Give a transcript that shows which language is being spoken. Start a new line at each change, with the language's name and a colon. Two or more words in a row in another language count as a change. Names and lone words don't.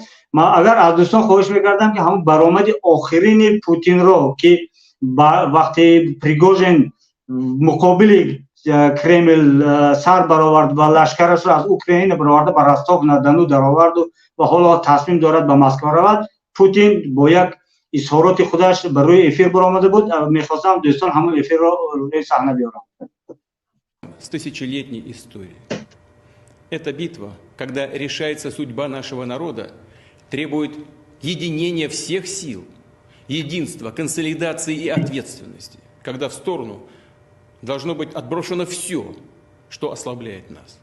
Persian: ما اگر از دوستان خواهش میکردم که همون برآمد آخرین پوتین رو که وقتی پریگوژن مقابل کرمل سر برآورد و لشکرش را از اوکراین برآورد به رستاو نا دونو در آورد و حالا تصمیم دارد به مسکو رود، پوتین با یک اظهارات خودش بر روی افیر برآمده بود. میخواستم دوستان همون افیر رو روی صحنه بیارم.
Russian: С тысячелетней историей. Эта битва, когда решается судьба нашего народа, требует единения всех сил, единства, консолидации и ответственности, когда в сторону должно быть отброшено все, что ослабляет нас.